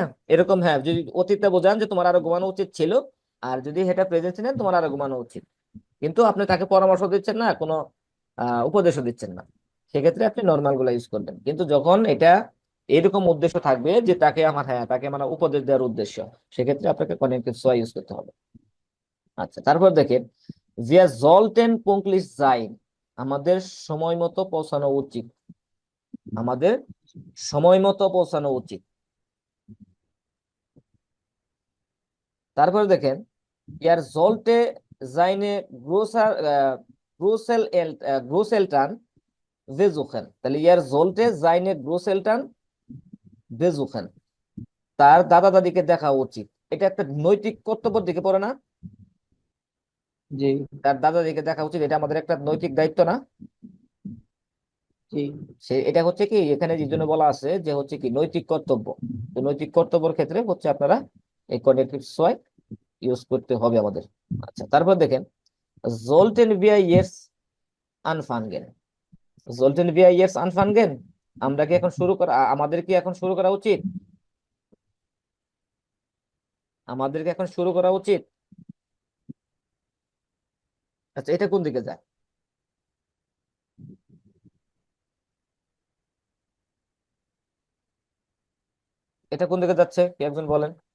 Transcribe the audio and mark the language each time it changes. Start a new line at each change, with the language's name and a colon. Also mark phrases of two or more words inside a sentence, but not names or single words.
Bangla: এরকম, হ্যাঁ, যদি অতীতটা বোঝান যে তোমার আরো ঘুমানো উচিত ছিল, আর যদি এটা প্রেজেন্ট নেন তোমার আরো ঘুমানো উচিত, কিন্তু আপনি তাকে পরামর্শ দিচ্ছেন না, কোনো উপদেশও দিচ্ছেন না, সেক্ষেত্রে আপনি নর্মাল গুলা ইউজ করবেন। কিন্তু যখন এটা এরকম উদ্দেশ্য থাকবে যে তাকে আমার, হ্যাঁ, তাকে মানে উপদেশ দেওয়ার উদ্দেশ্য, সেক্ষেত্রে আপনাকে
German: Konjunktiv zwei
Bangla: ইউজ করতে হবে। আচ্ছা, তারপর দেখেন,
German: wir sollten pünktlich sein,
Bangla: আমাদের সময় মতো পৌঁছানো উচিত, আমাদের সময় মতো পৌঁছানো উচিত। তারপরে দেখেন,
German: ইয়ার sollte seine Großeltern besuchen, তাহলে ইয়ার sollte seine Großeltern besuchen,
Bangla: তার দাদা দাদিকে দেখা উচিত। এটা একটা নৈতিক কর্তব্যের দিকে পড়ে না? জি তার দাদা দাদিকে দেখা উচিত, এটা আমাদের একটা নৈতিক দায়িত্ব না? জি সে এটা হচ্ছে কি এখানে যে জন্য বলা আছে যে হচ্ছে কি নৈতিক কর্তব্য। তো নৈতিক কর্তব্যের ক্ষেত্রে হচ্ছে আপনারা এই
German: Konjunktiv zwei
Bangla: ইউজ করতে হবে আমাদের। আচ্ছা, তারপর দেখেন,
German: sollten wir jetzt anfangen, sollten wir jetzt anfangen,
Bangla: আমরা কি এখন শুরু করা, আমাদের কি এখন শুরু করা উচিত? আমাদের কি এখন শুরু করা উচিত? আচ্ছা, এটা কোন দিকে যায়? এটা কোন দিকে যাচ্ছে, কি একজন বলেন?